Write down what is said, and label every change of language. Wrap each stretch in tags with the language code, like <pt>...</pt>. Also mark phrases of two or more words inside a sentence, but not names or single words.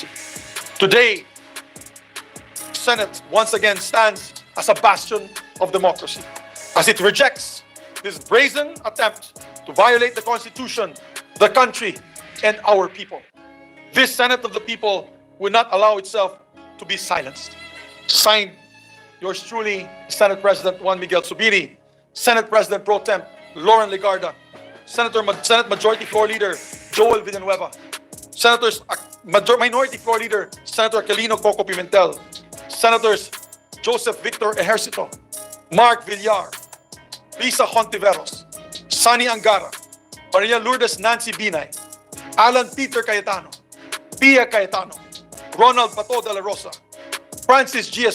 <en>Today, the Senate once again stands as a bastion of democracy, as it rejects this brazen attempt to violate the Constitution, the country, and our people. This Senate of the people will not allow itself to be silenced. Signed, yours truly, Senate President Juan Miguel Zubiri, Senate President Pro Temp Lauren Legarda, Senate Majority Floor Leader Joel Villanueva, Minority Floor Leader Senator Calino Coco Pimentel, Senators Joseph Victor Ejercito, Mark Villar, Lisa Hontiveros, Sunny Angara, Maria Lourdes Nancy Binay, Alan Peter Cayetano, Pia Cayetano, Ronald Pato de la Rosa, Francis G.</en>